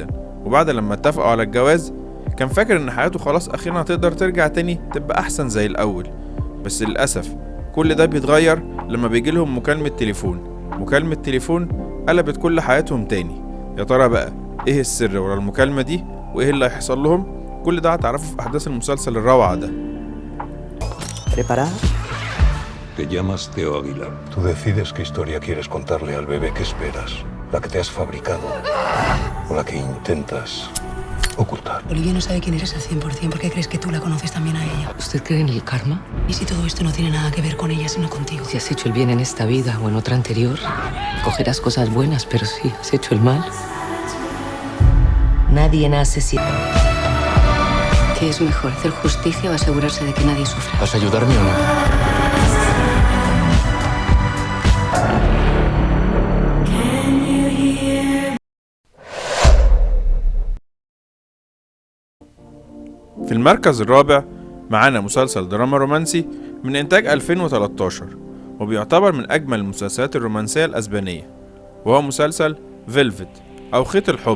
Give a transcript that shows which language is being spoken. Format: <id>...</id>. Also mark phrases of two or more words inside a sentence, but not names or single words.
<ar>وبعد لما اتفقوا على الجواز كان فاكر ان حياته خلاص اخيرا هتقدر ترجع تاني تبقى احسن زي الاول، بس للأسف كل ده بيتغير لما بيجيلهم مكالمة تليفون قلبت كل حياتهم تاني. يا ترى بقى ايه السر ورا المكالمة دي وايه اللي هيحصل لهم؟ كل ده هتعرفوا في احداث المسلسل الروعة ده.</ar> <es>¿Preparado? Te llamas Teo Aguilar. Tú decides qué historia quieres contarle al bebé que esperas. La que te has fabricado o la que intentas ocultar. Olivia no sabe quién eres al 100%. ¿Por qué crees que tú la conoces también a ella? ¿Usted cree en el karma? ¿Y si todo esto no tiene nada que ver con ella, sino contigo? Si has hecho el bien en esta vida o en otra anterior, cogerás cosas buenas, pero si has hecho el mal... Nadie nace sin... ¿Qué es mejor, hacer justicia o asegurarse de que nadie sufra? ¿Vas a ayudarme o no?</es> <ar>في المركز الرابع معانا مسلسل دراما رومانسي من إنتاج 2013، وبيعتبر من أجمل المسلسلات الرومانسية الأسبانية، وهو مسلسل فيلفت أو خيط الحب.</ar>